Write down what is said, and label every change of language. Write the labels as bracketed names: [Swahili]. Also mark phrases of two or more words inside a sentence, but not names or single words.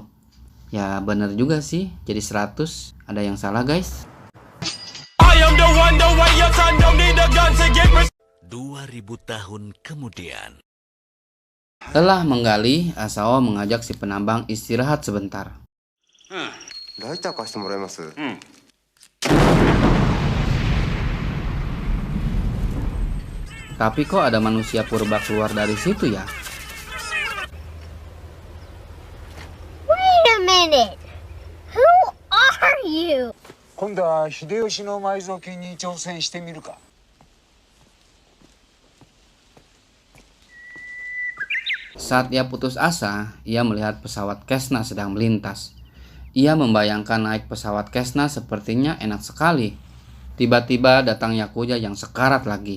[Indonesian] Ya bener juga sih, jadi 100. Ada yang salah guys? 2000 tahun kemudian. Lelah menggali, Asao mengajak si penambang istirahat sebentar. [Japanese] ライター貸してもらえます？ [Indonesian] Tapi kok ada manusia purba keluar dari situ ya? [English] Wait a minute. Who are you? [Japanese] 今度は秀吉の埋蔵金に挑戦してみるか。 [Indonesian] Saat ia putus asa, ia melihat pesawat Cessna sedang melintas. Ia membayangkan naik pesawat Cessna sepertinya enak sekali. Tiba-tiba datang Yakuza yang sekarat lagi.